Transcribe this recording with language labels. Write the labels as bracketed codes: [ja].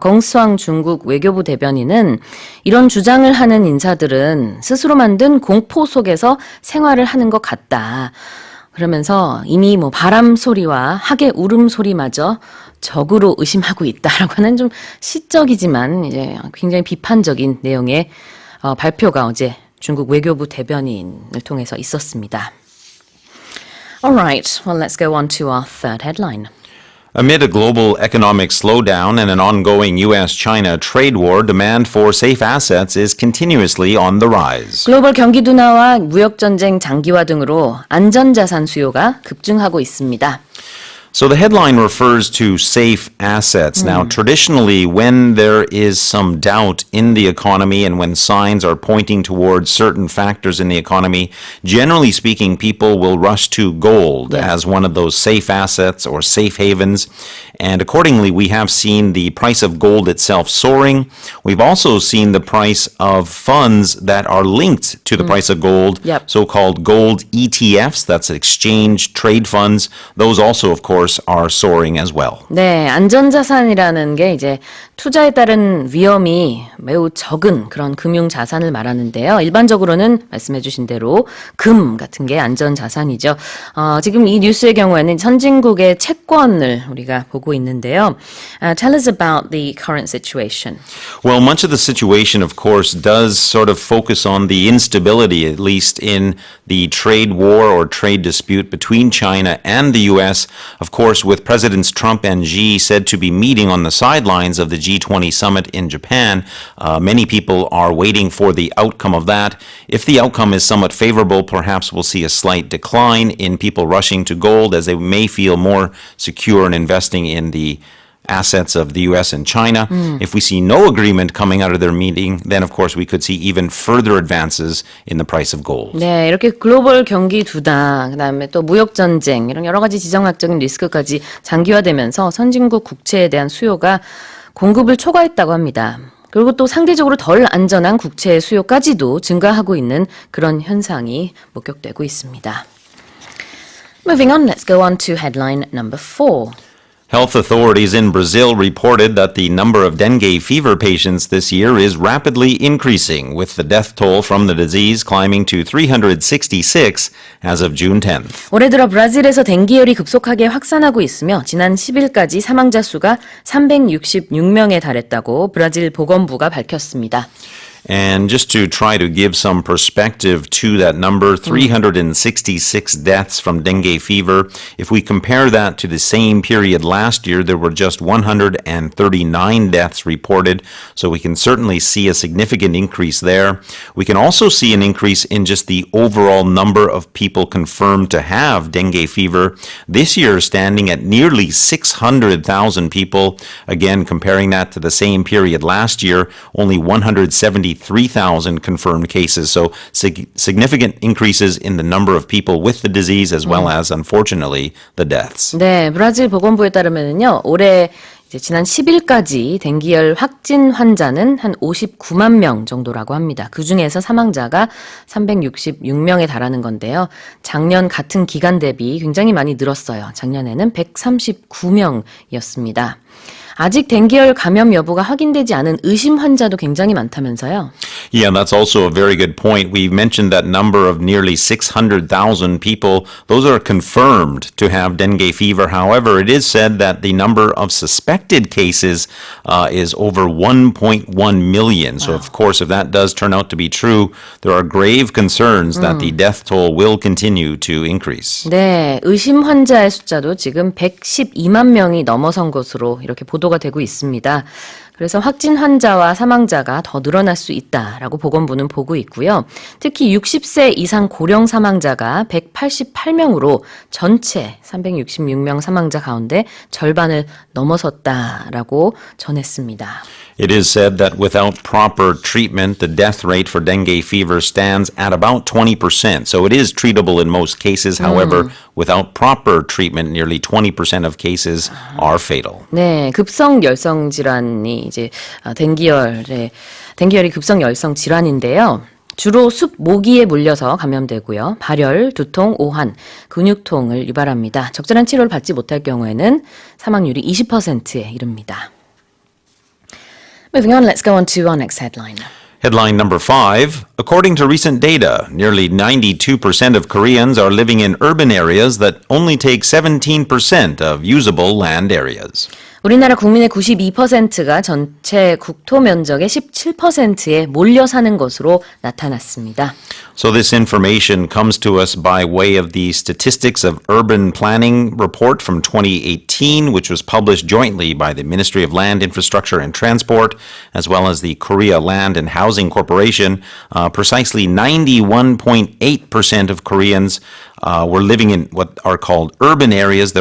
[ko] 공수왕 중국 외교부 대변인은 이런 주장을 하는 인사들은 스스로 만든 공포 속에서 생활을 하는 것 같다. 그러면서 이미 뭐 바람 소리와 하계 울음 소리마저 적으로 의심하고 있다라고 하는 좀 시적이지만 이제 굉장히 비판적인 내용의 발표가 어제 중국 외교부 대변인을 통해서 있었습니다. [en] Alright, well let's go on to our third headline. Amid a global economic slowdown and an ongoing U.S.-China trade war, demand for safe assets is continuously on the rise. [ko] 글로벌 경기 둔화와 무역 전쟁 장기화 등으로 안전자산 수요가 급증하고 있습니다. [en] So the headline refers to safe assets. Now, traditionally, when there is some doubt in the economy and when signs are pointing towards certain factors in the economy, generally speaking, people will rush to gold as one of those safe assets or safe havens. And accordingly, we have seen the price of gold itself soaring. We've also seen the price of funds that are linked to the price of gold, so-called gold ETFs, that's exchange trade funds. Those also, of course, are soaring as well. [ko] 네, 안전자산이라는 게 이제 투자에 따른 위험이 매우 적은 그런 금융자산을 말하는데요. 일반적으로는 말씀해 주신 대로 금 같은 게 안전자산이죠. 지금 이 뉴스의 경우에는 선진국의 채권을 우리가 보고 있는데요. [en] Tell us about the current situation. Well, much of the situation, of course, does sort of focus on the instability, at least in the trade war or trade dispute between China and the U.S. Of course, with Presidents Trump and Xi said to be meeting on the sidelines of the G20 summit in Japan, many people are waiting for the outcome of that. If the outcome is somewhat favorable, perhaps we'll see a slight decline in people rushing to gold as they may feel more secure in investing in the assets of the U.S. and China. If we see no agreement coming out of their meeting, then of course we could see even further advances in the price of gold. [ko] 네, 이렇게 글로벌 경기 둔화, 그다음에 또 무역 전쟁 이런 여러 가지 지정학적인 리스크까지 장기화되면서 선진국 국채에 대한 수요가 공급을 초과했다고 합니다. 그리고 또 상대적으로 덜 안전한 국채 수요까지도 증가하고 있는 그런 현상이 목격되고 있습니다. [en] Moving on, let's go on to headline number 4. Health authorities in Brazil reported that the number of dengue fever patients this year is rapidly increasing, with the death toll from the disease climbing to 366 as of June 10th. [ko] 올해 들어 브라질에서 댕기열이 급속하게 확산하고 있으며 지난 10일까지 사망자 수가 366명에 달했다고 브라질 보건부가 밝혔습니다. [en] And just to try to give some perspective to that number, 366 deaths from dengue fever. If we compare that to the same period last year, there were just 139 deaths reported. So we can certainly see a significant increase there. We can also see an increase in just the overall number of people confirmed to have dengue fever. This year standing at nearly 600,000 people. Again, comparing that to the same period last year, only 173,000 confirmed cases. So significant increases in the number of people with the disease as well as, unfortunately, the deaths. [ko] 네, 브라질 보건부에 따르면요, 올해 이제 지난 10일까지 댕기열 확진 환자는 한 59만 명 정도라고 합니다. 그중에서 사망자가 366명에 달하는 건데요. 작년 같은 기간 대비 굉장히 많이 늘었어요. 작년에는 139명이었습니다. 아직 댕기열 감염 여부가 확인되지 않은 의심 환자도 굉장히 많다면서요? [en] Yeah, that's also a very good point. We mentioned that number of nearly 600,000 people. Those are confirmed to have dengue fever. However, it is said that the number of suspected cases is over 1.1 million. So, of course, if that does turn out to be true, there are grave concerns that the death toll will continue to increase. [ko] 네, 의심 환자의 숫자도 지금 112만 명이 넘어선 것으로 이렇게 보도가 되고 있습니다. 그래서 확진 환자와 사망자가 더 늘어날 수 있다라고 보건부는 보고 있고요. 특히 60세 이상 고령 사망자가 188명으로 전체 366명 사망자 가운데 절반을 넘어섰다라고 전했습니다. [en] It is said that without proper treatment, the death rate for dengue fever stands at about 20%. So it is treatable in most cases. However, without proper treatment, nearly 20% of cases are fatal. [ko] 네, 급성 열성 질환이 이제 댕기열이 급성 열성 질환인데요. 주로 숲 모기에 물려서 감염되고요. 발열, 두통, 오한, 근육통을 유발합니다. 적절한 치료를 받지 못할 경우에는 사망률이 20%에 이릅니다. [en] Moving on, let's go on to our next headline. Headline number 5. According to recent data, nearly 92% of Koreans are living in urban areas that only take 17% of usable land areas. [ko] 우리나라 국민의 92%가 전체 국토 면적의 17%에 몰려 사는 것으로 나타났습니다. [en] So this information comes to us by way of the Statistics of Urban Planning report from 2018, which was published jointly by the Ministry of Land, Infrastructure and Transport, as well as the Korea Land and Housing Corporation. Precisely 91.8% of Koreans were living in what are called urban areas.